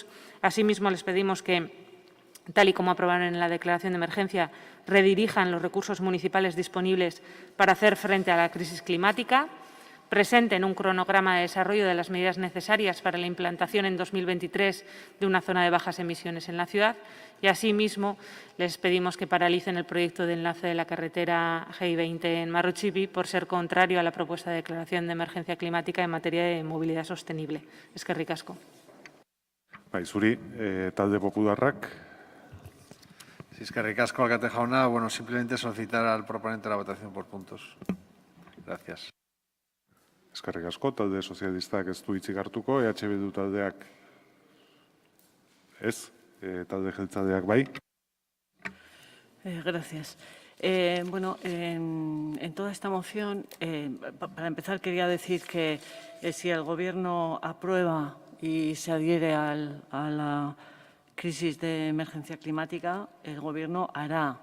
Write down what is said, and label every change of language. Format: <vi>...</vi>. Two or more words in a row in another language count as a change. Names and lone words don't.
<es>Asimismo, les pedimos que, tal y como aprobaron en la declaración de emergencia, redirijan los recursos municipales disponibles para hacer frente a la crisis climática, presenten un cronograma de desarrollo de las medidas necesarias para la implantación en 2023 de una zona de bajas emisiones en la ciudad y, asimismo, les pedimos que paralicen el proyecto de enlace de la carretera GI20 en Marruchipi por ser contrario a la propuesta de declaración de emergencia climática en materia de movilidad sostenible.</es> <eu>Eskerrik asko. Bai, zuri, talde popularrak. Sí, eskerrik asko, alkate jauna.</eu> <es>Bueno, simplemente solicitar al proponente la votación por puntos. Gracias.</es> <eu>Eskerrik asko, talde sozialistak ez du hitzik hartuko, EH Bildu taldeak ez, talde jeltzaleak bai.</eu> <es>Gracias. Bueno, en toda esta moción, para empezar, quería decir que si el Gobierno aprueba y se adhiere a la crisis de emergencia climática, el Gobierno hará.</es>